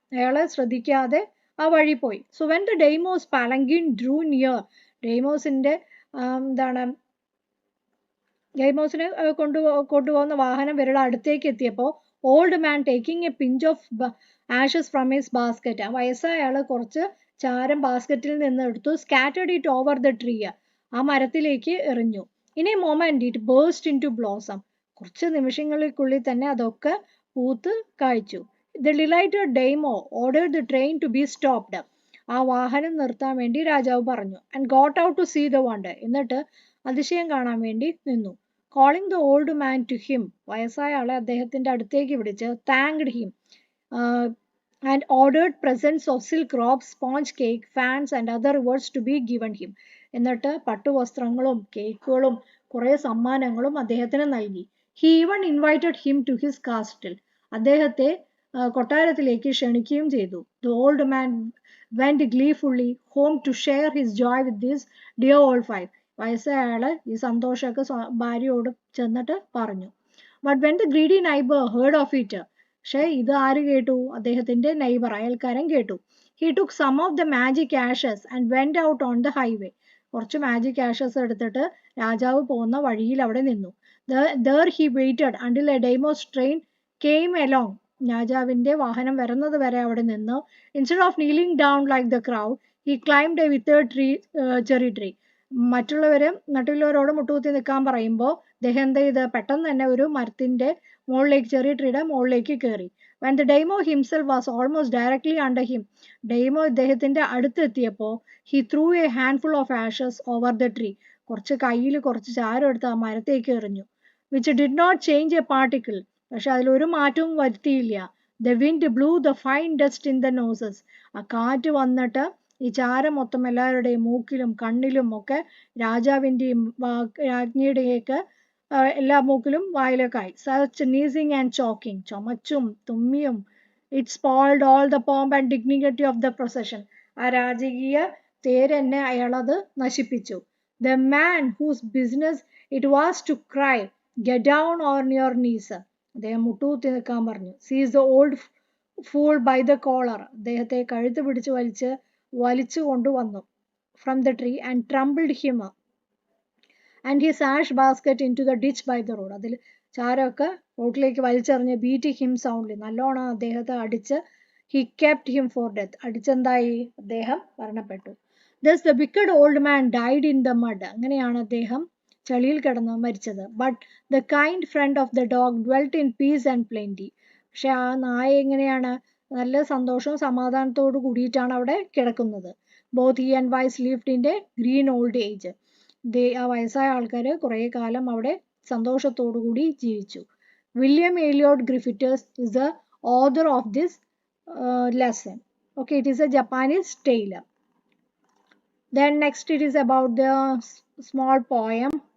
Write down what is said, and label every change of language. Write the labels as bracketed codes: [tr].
[ml] അയാളെ ശ്രദ്ധിക്കാതെ ആ വഴി പോയി. [en] so when the daimyo's palanquin drew near, [ml] ഡെയ്മോസിൻ്റെ ഡെയ്മോസിനെ കൊണ്ടുപോകുന്ന വാഹനം ഇവരുടെ അടുത്തേക്ക് എത്തിയപ്പോൾ [en] old man taking a pinch of ashes from his basket, [ml] ആ വയസ്സായ ആൾ കുറച്ച് ചാരം ബാസ്ക്കറ്റിൽ നിന്ന് എടുത്തു. [en] scattered it over the tree, [ml] ആ മരത്തിലേക്ക് എറിഞ്ഞു. [en] in a moment it burst into blossom, [ml] കുറച്ച് നിമിഷങ്ങൾക്കുള്ളിൽ തന്നെ അതൊക്കെ പൂത്ത് കായ്ച്ചു. [en] The delighted Daimo ordered the train to be stopped. [ml] ആ വാഹനം നിർത്താൻ വേണ്ടി രാജാവ് പറഞ്ഞു. [en] And got out to see the wonder. [ml] എന്നിട്ട് അതിശയം കാണാൻ വേണ്ടി നിന്നു. [en] Calling the old man to him, [ml] വയസ്സായ ആളെ അദ്ദേഹത്തിന്റെ അടുത്തേക്ക് വിളിച്ച് [en] thanked him and ordered presents of silk robes, sponge cake, fans and other rewards to be given him. [ml] എന്നിട്ട് പട്ടുവസ്ത്രങ്ങളും കേക്കുകളും കുറെ സമ്മാനങ്ങളും അദ്ദേഹത്തിന് നൽകി. [en] He even invited him to his castle. [ml] അദ്ദേഹത്തെ കൊട്ടാരത്തിലേക്ക് ക്ഷണിക്കുകയും ചെയ്തു. [en] The old man went gleefully home to share his joy with this dear old wife. [ml] വയസ്സായ ആള് ഈ സന്തോഷമൊക്കെ ഭാര്യയോട് ചെന്നിട്ട് പറഞ്ഞു. [en] But when the greedy neighbor heard of it, [ml] പക്ഷേ ഇത് ആര് കേട്ടു? അദ്ദേഹത്തിന്റെ നൈബർ, അയൽക്കാരൻ കേട്ടു. [en] He took some of the magic ashes and went out on the highway. [ml] കുറച്ച് മാജിക് ആഷസ് എടുത്തിട്ട് രാജാവ് പോകുന്ന വഴിയിൽ അവിടെ നിന്നു. [en] There he waited until a Deimos train came along. [ml] രാജാവിന്റെ വാഹനം വരുന്നത് വരെ അവിടെ നിന്നു. [en] Instead of kneeling down like the crowd, he climbed a withered cherry tree. [ml] മറ്റുള്ളവരോട് മുട്ടുകുത്തി നിൽക്കാൻ പറയുമ്പോൾ അദ്ദേഹം എന്ത് ചെയ്ത് പെട്ടെന്ന് തന്നെ ഒരു മരത്തിന്റെ മുകളിലേക്ക്, ചെറിയ ട്രീയുടെ മുകളിലേക്ക് കയറി. [en] When the Daimo himself was almost directly under him, [ml] ഡെയ്മോ ഇദ്ദേഹത്തിന്റെ അടുത്തെത്തിയപ്പോൾ [en] he threw a handful of ashes over the tree. [ml] കുറച്ച് കയ്യിൽ കുറച്ച് ചാരം എടുത്ത് ആ മരത്തേക്ക് എറിഞ്ഞു. [en] Which did not change a particle. [ml] പക്ഷെ അതിലൊരു മാറ്റവും വരുത്തിയില്ല. [en] The wind blew the fine dust in the noses. [ml] ആ കാറ്റ് വന്നിട്ട് ഈ ചാരം മൊത്തം എല്ലാവരുടെയും മൂക്കിലും കണ്ണിലും ഒക്കെ രാജാവിൻ്റെയും രാജ്ഞിയുടെയൊക്കെ എല്ലാ മൂക്കിലും വായിലൊക്കെയായി. [en] Such sneezing and choking. [ml] ചുമച്ചും തുമ്മിയും. [en] It spoiled all the pomp and dignity of the procession. [ml] ആ രാജകീയ തേരെന്നെ അയാളത് നശിപ്പിച്ചു. [en] The man whose business it was to cry, get down on your knees. [ml] അദ്ദേഹം മുട്ടുകുത്തി നിൽക്കാൻ പറഞ്ഞു. [en] Seize the old fool by the collar. [ml] അദ്ദേഹത്തെ കഴുത്ത് പിടിച്ച് വലിച്ചു കൊണ്ടുവന്നു [en] from the tree and trampled him and his ash basket into the ditch by the road. [ml] അതിൽ ചാരമൊക്കെ റോട്ടിലേക്ക് വലിച്ചെറിഞ്ഞ് [en] beat him soundly. [ml] നല്ലോണം അദ്ദേഹത്തെ അടിച്ച് [en] he kept him for death. [ml] അടിച്ചെന്തായി? അദ്ദേഹം മരണപ്പെട്ടു. [en] Thus the wicked old man died in the mud. [ml] അങ്ങനെയാണ് അദ്ദേഹം ചളിയിൽ കിടന്ന് മരിച്ചത്. [en] But the kind friend of the dog dwelt in peace and plenty. [ml] പക്ഷെ ആ നായ എങ്ങനെയാണ്? നല്ല സന്തോഷവും സമാധാനത്തോടു കൂടിയിട്ടാണ് അവിടെ കിടക്കുന്നത്. [en] Both he and wife lived in a green old age. [ml] ആ വയസ്സായ ആൾക്കാർ കുറേ കാലം അവിടെ സന്തോഷത്തോടു കൂടി ജീവിച്ചു. [en] William Elliot Griffiths is the author of this lesson. Okay, it is a Japanese tale. Then next it is about the small poem.